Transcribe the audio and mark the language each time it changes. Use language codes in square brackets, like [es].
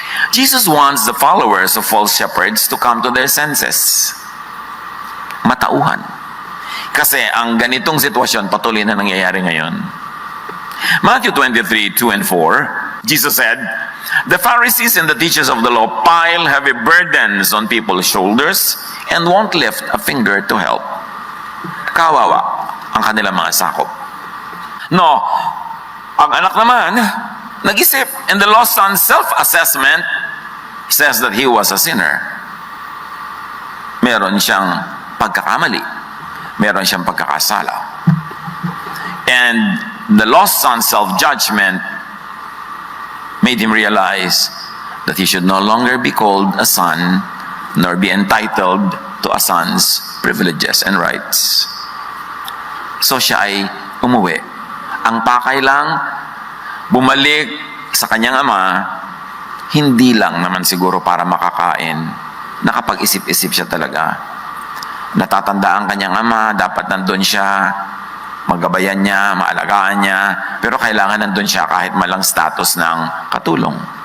[en] Jesus wants the followers of false shepherds to come to their senses. [tl] Matauhan. Kasi ang ganitong sitwasyon patuloy na nangyayari ngayon. [en] Matthew 23:2 and 4, Jesus said, "The Pharisees and the teachers of the law pile heavy burdens on people's shoulders and won't lift a finger to help." [tl] Kawawa ang kanilang mga sakop. No, ang anak naman, nag-isip, [en] and the lost son's self-assessment says that he was a sinner. [tl] Meron siyang pagkakamali. Meron siyang pagkakasala. [en] And the lost son's self-judgment made him realize that he should no longer be called a son, nor be entitled to a son's privileges and rights. [tl] So siya ay umuwi. Ang pakay lang, bumalik sa kanyang ama, hindi lang naman siguro para makakain. Nakapag-isip-isip siya talaga. Natatanda ang kanyang ama, dapat nandun siya, magabayan niya, maalagaan niya, pero kailangan nandun siya kahit malang status ng katulong.